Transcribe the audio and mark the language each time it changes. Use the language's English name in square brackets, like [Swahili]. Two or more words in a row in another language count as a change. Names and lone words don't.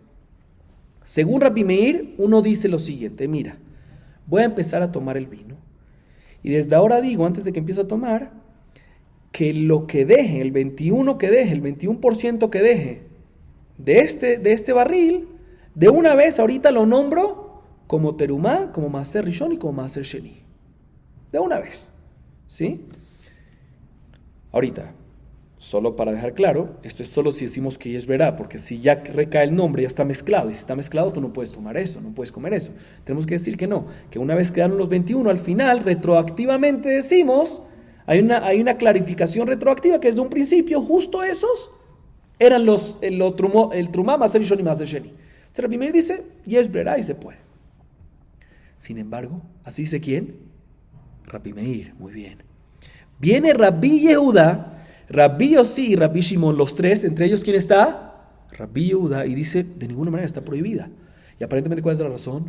[Spanish] Según Rabbi Meir, uno dice lo siguiente, mira, voy a empezar a tomar el vino, y desde ahora digo, antes de que empiece a tomar, que lo que deje, el 21% que deje de este barril, de una vez ahorita lo nombro como terumá, como [Hebrew] מעשר ראשון [Spanish] y como [Hebrew] מעשר שני. [Spanish] De una vez, ¿sí? Ahorita, solo para dejar claro, esto es solo si decimos que es verá, porque si ya recae el nombre ya está mezclado, y si está mezclado tú no puedes tomar eso, no puedes comer eso. Tenemos que decir que no, que una vez quedaron los 21, al final retroactivamente decimos, hay una clarificación retroactiva que desde un principio justo esos eran el trumá, [Hebrew] מעשר ראשון [Spanish] y [Hebrew] מעשר שני. [Spanish] Entonces el primer dice, y es verá y se puede. Sin embargo, ¿así dice quién? Rabbi Meir, muy bien. Viene Rabbi Yehuda, Rabbi Yossi y Rabbi Shimon, los tres, entre ellos ¿quién está? Rabbi Yehuda, y dice, de ninguna manera está prohibida. Y aparentemente, ¿cuál es la razón?